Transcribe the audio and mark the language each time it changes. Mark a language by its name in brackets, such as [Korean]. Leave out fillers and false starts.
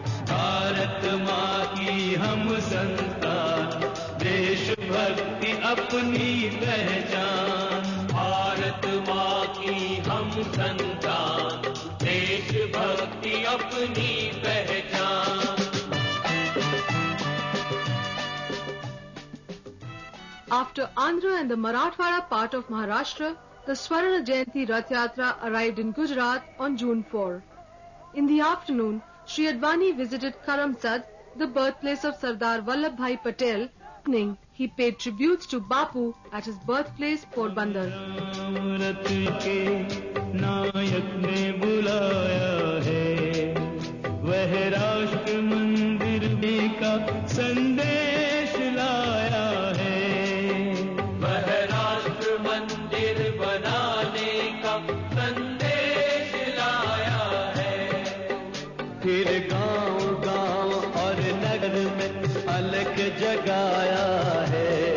[Hindi] भारत माँ की हम संतान, देशभक्ति अपनी पहचान, भारत माँ की हम संतान, देशभक्ति अपनी पहचान। [English] After Andhra and the Marathwada part of Maharashtra, the Swarna Jayanti Rath Yatra arrived in Gujarat on June 4. In the afternoon, Shri Advani visited Karamsad, the birthplace of Sardar Vallabhbhai Patel. Evening, he paid tributes to Bapu at his birthplace, Porbandar. [Hindi] रथ के नायक ने बुलाया है, वह राष्ट्र मंदिर में का संदेश लाया है, वह राष्ट्र मंदिर बनाने का संदेश लाया है, फिर गांव-गांव और नगर में अलग जगाया है,